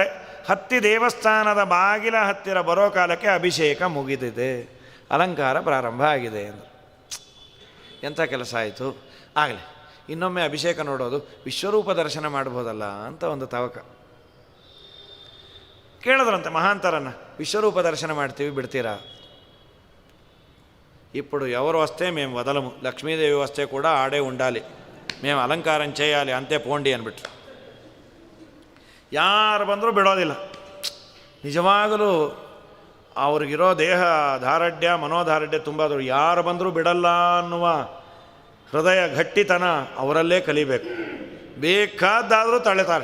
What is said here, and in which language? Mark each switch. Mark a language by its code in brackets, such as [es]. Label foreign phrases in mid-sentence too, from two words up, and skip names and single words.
[kn] ಹತ್ತಿ ದೇವಸ್ಥಾನದ ಬಾಗಿಲ ಹತ್ತಿರ ಬರೋ ಕಾಲಕ್ಕೆ ಅಭಿಷೇಕ ಮುಗಿದಿದೆ, ಅಲಂಕಾರ ಪ್ರಾರಂಭ ಆಗಿದೆ ಎಂದು. ಎಂಥ ಕೆಲಸ ಆಯಿತು. ಆಗಲಿ ಇನ್ನೊಮ್ಮೆ ಅಭಿಷೇಕ ನೋಡೋದು, ವಿಶ್ವರೂಪ ದರ್ಶನ ಮಾಡ್ಬೋದಲ್ಲ ಅಂತ ಒಂದು ತವಕ. ಕೇಳಿದ್ರಂತೆ ಮಹಾಂತರನ್ನು, ವಿಶ್ವರೂಪ ದರ್ಶನ ಮಾಡ್ತೀವಿ ಬಿಡ್ತೀರಾ? [te] ఇప్పుడు ఎవరు వస్తే మేము వదలము, లక్ష్మీదేవి వస్తే కూడా ఆడే ఉండాలి, మేము అలంకారం చేయాలి అంతే పోಂಡಿ ಅಂದ್ಬಿಟ್ರು. [kn] ಯಾರು ಬಂದರೂ ಬಿಡೋದಿಲ್ಲ. ನಿಜವಾಗಲೂ ಅವ್ರಿಗಿರೋ ದೇಹ ದಾರ್ಢ್ಯ ಮನೋದಾರ್ಢ್ಯ ತುಂಬ ದೊಡ್ಡ. ಯಾರು ಬಂದರೂ ಬಿಡಲ್ಲ ಅನ್ನುವ ಹೃದಯ ಗಟ್ಟಿತನ ಅವರಲ್ಲೇ ಕಲಿಬೇಕು. ಬೇಕಾದಾದರೂ ತಳ್ಳುತ್ತಾರೆ.